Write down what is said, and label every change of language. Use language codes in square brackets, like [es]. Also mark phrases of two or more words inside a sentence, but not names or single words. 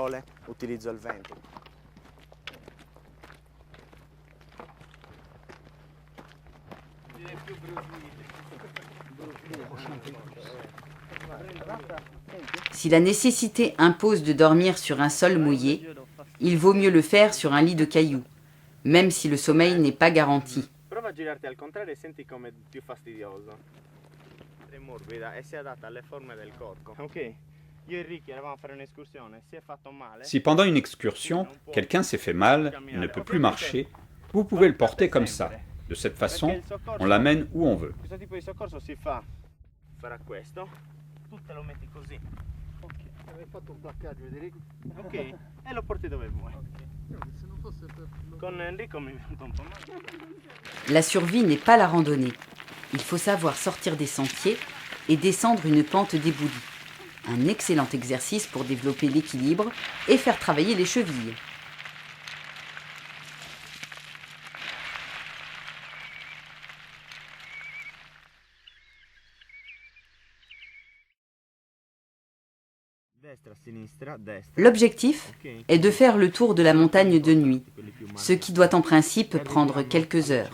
[fr] Si la nécessité impose de dormir sur un sol mouillé, il vaut mieux le faire sur un lit de cailloux, même si le sommeil n'est pas garanti. [it] Prova a girarti al contrario e senti come è più fastidioso. È morbida e si adatta alle forme del corpo. Ok. Io e Ricky eravamo a fare un'escursione, si è fatto male. [fr] Si pendant une excursion, quelqu'un s'est fait mal, il ne peut plus marcher, vous pouvez le porter comme ça. De cette façon, on l'amène où on veut. [it] Questo tipo di soccorso si fa. Farà questo. Tu te lo metti così. Ok, avevi fatto un placcaggio, Federico? Ok, e lo porti dove vuoi. Se non fosse per... Con Enrico mi è venuto un po' male. [fr] La survie n'est pas la randonnée. Il faut savoir sortir des sentiers et descendre une pente déboulie. Un excellent exercice pour développer l'équilibre et faire travailler les chevilles. L'objectif est de faire le tour de la montagne de nuit, ce qui doit en principe prendre quelques heures.